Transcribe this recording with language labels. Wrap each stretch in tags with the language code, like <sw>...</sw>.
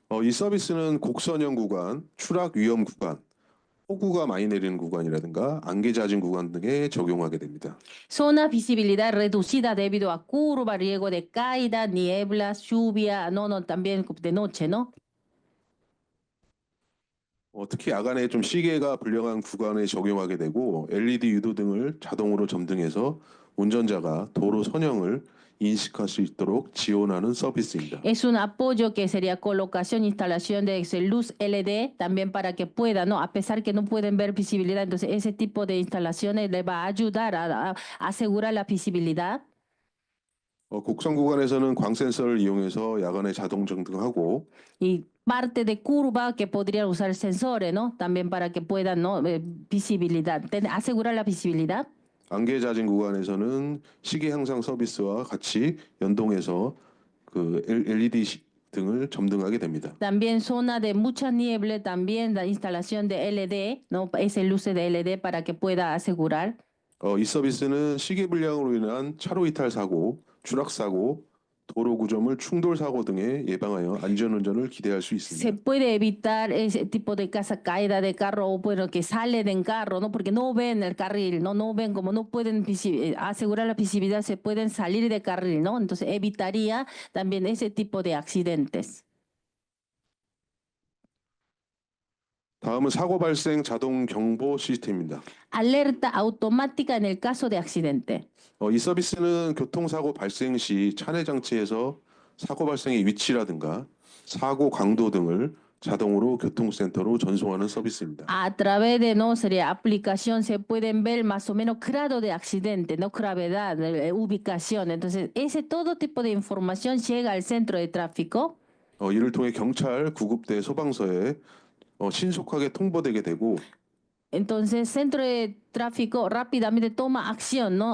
<ko>이 서비스는 곡선형 구간, 추락 위험 구간, 폭우가 많이 내리는 구간이라든가 안개 잦은 구간 등에 적용하게 됩니다.</ko> <es>Zona visibilidad reducida debido a curva, riesgo de caída, nieblas, lluvia, no, también de noche, ¿no?</es> <ko>특히 야간에 좀 시계가 불량한 구간에 적용하게 되고 LED 유도 등을 자동으로 점등해서 운전자가 도로 선형을 인식할 수 있도록 지원하는 서비스입니다.</ko> <es>Es un apoyo que sería colocación, instalación de luz LED también para que puedan, ¿no? A pesar que no pueden ver visibilidad, entonces ese tipo de instalaciones le va a ayudar a asegurar la visibilidad.</es> <ko>곡선 구간에서는 광 센서를 이용해서 야간에 자동 점등하고</ko> <es>Y parte de curva que podrían usar sensores, ¿no? También para que puedan, ¿no? Visibilidad, asegurar la visibilidad.</es> <ko>안개 잦은 구간에서는 시계 향상 서비스와 같이 연동해서 그 LED 등을 점등하게 됩니다.</ko> <es>También zona de mucha niebla, también la instalación de LED, ¿no? Ese luces de LED para que pueda asegurar.</es> <ko>이 서비스는 시계 불량으로 인한 차로 이탈 사고, 추락 사고, 도로 구조물 충돌 사고 등에 예방하여 안전운전을 기대할 수</ko> <es>Se</es> <ko>있습니다.</ko> <es>puede evitar ese tipo de caída de carro o bueno, que salen en carro, ¿no? Porque no ven el carril, no ven, como no pueden asegurar la visibilidad, se pueden salir de carril, ¿no? Entonces evitaría también ese tipo de accidentes.</es> <ko>다음은 사고 발생 자동 경보 시스템입니다.</ko> <es>Alerta automática en el caso de accidente.</es> <ko>이 서비스는 교통사고 발생 시 차내 장치에서 사고 발생의 위치라든가 사고 강도 등을 자동으로 교통센터로 전송하는 서비스입니다.</ko> <es>A través de, no sería aplicación, se pueden ver más o menos grado de accidente, no gravedad, ubicación. Entonces, todo tipo de información llega al centro de tráfico.</es> <ko>이를 통해 경찰, 구급대, 소방서에 신속하게 통보되게 되고</ko> <es>Entonces, centro de tráfico rápidamente toma acción, ¿no?</es>